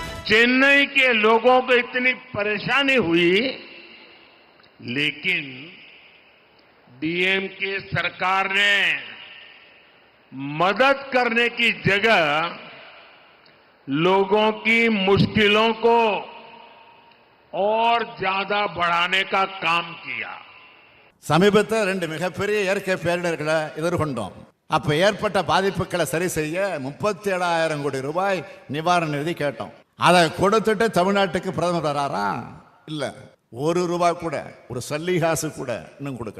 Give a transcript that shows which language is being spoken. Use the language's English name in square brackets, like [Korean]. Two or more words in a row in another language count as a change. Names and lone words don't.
[Hindi] चेन्नई के लोगों को इतनी परेशानी हुई, लेकिन डीएमके सरकार ने मदद करने की जगह लोगों की मुश्किलों को और ज्यादा बढ़ाने का काम किया. [Tamil] சமீபத்தில் 2 மிகப்பெரிய இயற்கை பேரிடர்களை எதிர்கொண்டோம். அப்ப ஏற்பட்ட பாதிப்புகளை சரி செய்ய 37,000 கோடி ரூபாய் நிவாரண நிதி கேட்டோம். அதை கொடுத்துட்டு தமிழ்நாட்டுக்கு பிரதமர் வராரா? இல்ல, ₹1 கூட, ஒரு சல்லிகாசு கூட இன்னும் கொடுக்கல.